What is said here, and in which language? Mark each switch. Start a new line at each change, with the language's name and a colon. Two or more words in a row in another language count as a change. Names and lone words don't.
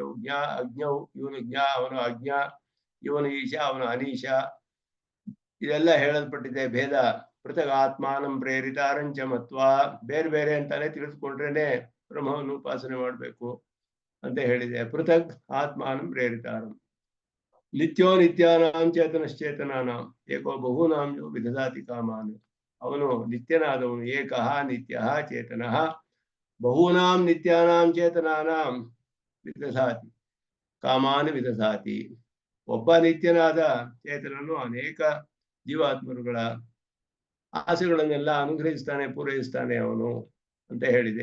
Sanskrit: ಜ್ಞಾ ಅಜ್ಞೌ,
Kannada: ಇವನು ಜ್ಞಾ ಅವನು ಅಜ್ಞ, ಇವನು ಈಶ ಅವನು ಅನೀಶ, ಇದೆಲ್ಲ ಹೇಳಲ್ಪಟ್ಟಿದೆ.
Sanskrit: ಭೇದ ಪೃಥಗ್ ಆತ್ಮಾನಂ ಪ್ರೇರಿತಾರಂಚ ಮತ್ವ,
Kannada: ಬೇರೆ ಬೇರೆ ಅಂತಾನೆ ತಿಳಿದುಕೊಂಡ್ರೇನೆ ಬ್ರಹ್ಮವನ್ನು ಉಪಾಸನೆ ಮಾಡಬೇಕು ಅಂತ ಹೇಳಿದೆ.
Sanskrit: ಪೃಥಗ್ ಆತ್ಮಾನಂ ಪ್ರೇರಿತಾರಂ. ನಿತ್ಯೋ ನಿತ್ಯಾನಾಂ ಚೇತನಶ್ಚೇತನಾನಾಂ ಏಕೋ ಬಹೂನಾಂ ಯೋ ವಿದಧಾತಿ ಕಾಮಾನ್.
Kannada: ಅವನು ನಿತ್ಯನಾದವನು,
Sanskrit: ಏಕಃ ನಿತ್ಯಃ ಚೇತನಃ ಬಹೂನಾಂ ನಿತ್ಯಾನಾಂ ಚೇತನಾನಾಂ ವಿದಧಾತಿ ಕಾಮಾನ್ ವಿದಧಾತಿ.
Kannada: ಒಬ್ಬ ನಿತ್ಯನಾದ ಚೇತನನು ಅನೇಕ ಜೀವಾತ್ಮರುಗಳ ಆಸೆಗಳನ್ನೆಲ್ಲ ಅನುಗ್ರಹಿಸ್ತಾನೆ, ಪೂರೈಸ್ತಾನೆ ಅವನು ಅಂತ ಹೇಳಿದೆ.